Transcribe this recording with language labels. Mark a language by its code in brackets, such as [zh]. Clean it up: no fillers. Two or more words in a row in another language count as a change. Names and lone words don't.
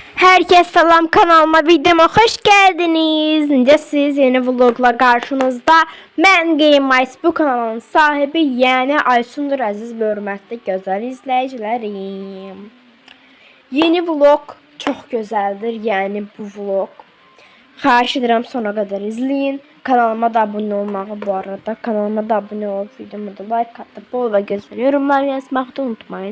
[tr] Herkes selam, kanalıma, videoma hoş geldiniz. [az] Necəsiz? [tr] Yeni vlogla karşınızda. [az] Mən Game Ice, bu kanalın sahibi, yani Aysundur əziz və hörmətli gözəl izləyicilərim. Yeni vlog çox gözəldir, yəni bu vlog. Xahiş edirəm sona qədər izləyin. Kanalıma da abunə olmağı, bu arada kanalıma da abunə olub, videoma da like atıp bol və gözəl yorumlar yazmağı da unutmayın.